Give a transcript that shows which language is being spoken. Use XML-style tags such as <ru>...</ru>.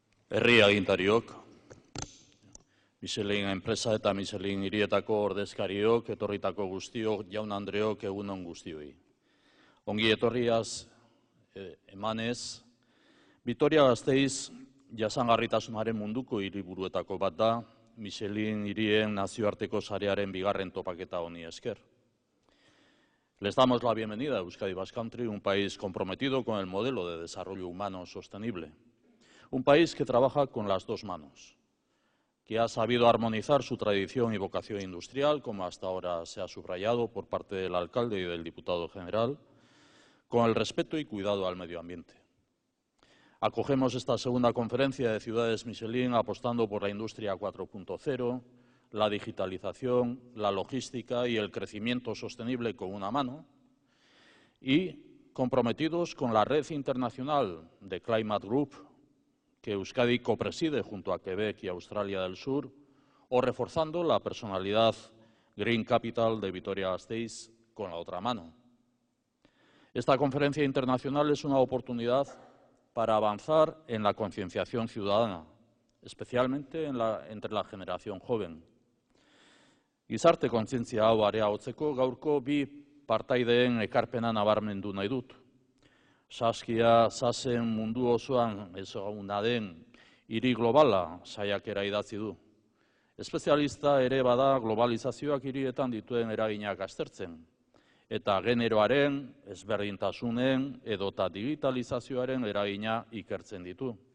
<eu>Herri agintariok, Michelin enpresa eta Michelin hirietako ordezkariok, etorritako guztiok, jaun Andreok, egunon guztioi. Ongi etorriaz emanez, Vitoria-Gasteiz jasangarritasunaren munduko hiriburuetako bat da, Michelin hirien nazioarteko sarearen bigarren topaketa honi esker.</eu> <es>Les damos la bienvenida a Euskadi Basque Country, un país comprometido con el modelo de desarrollo humano sostenible. Un país que trabaja con las dos manos, que ha sabido armonizar su tradición y vocación industrial, como hasta ahora se ha subrayado por parte del alcalde y del diputado general, con el respeto y cuidado al medio ambiente. Acogemos esta segunda conferencia de ciudades Michelin apostando por la industria 4.0, la digitalización, la logística y el crecimiento sostenible con una mano, y comprometidos con la red internacional de Climate Group, que Euskadi copreside junto a Quebec y Australia del Sur, o reforzando la personalidad Green Capital de Vitoria-Gasteiz con la otra mano. Esta conferencia internacional es una oportunidad para avanzar en la concienciación ciudadana, especialmente entre la generación joven.</es> <eu>Gizarte kontzientzia hau areagotzeko gaurko bi partaideen ekarpena nabarmendu nahi dut. Saskia Sassen mundu osoan ezaguna den hiri globala saiakera idatzi du. Espezialista ere bada globalizazioak hirietan dituen eraginak aztertzen, eta generoaren, ezberdintasunen edota digitalizazioaren eragina ikertzen ditu.</eu>